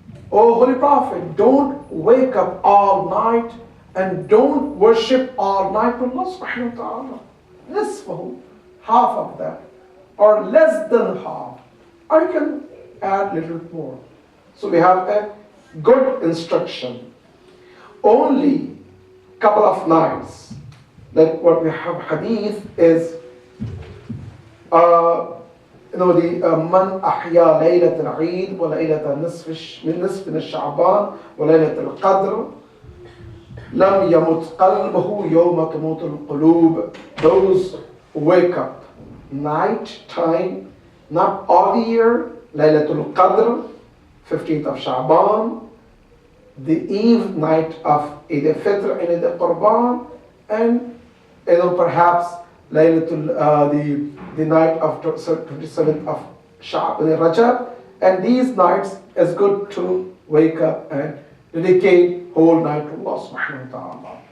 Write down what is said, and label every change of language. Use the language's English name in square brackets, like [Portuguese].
[English] O Holy Prophet, don't wake up all night and don't worship all night to Allah subhanahu wa ta'ala. Nisfahu, half of that, or less than half. Or you can add a little more. So we have a good instruction. Only couple of nights, like what we have hadith is, [Arabic] من أحيا ليلة العيد وليلة نصف من شعبان وليلة القدر لم يمت قلبه يوم تموت القلوب. [English] Those who wake up night time, not all the year, Laylatul Qadr, 15th of Sha'ban, the eve night of Eid al-Fitr and Eid al-Qurban, and perhaps Laylatul the night of 27th of Rajab, and these nights is good to wake up and dedicate whole night to Allah subhanahu wa ta'ala.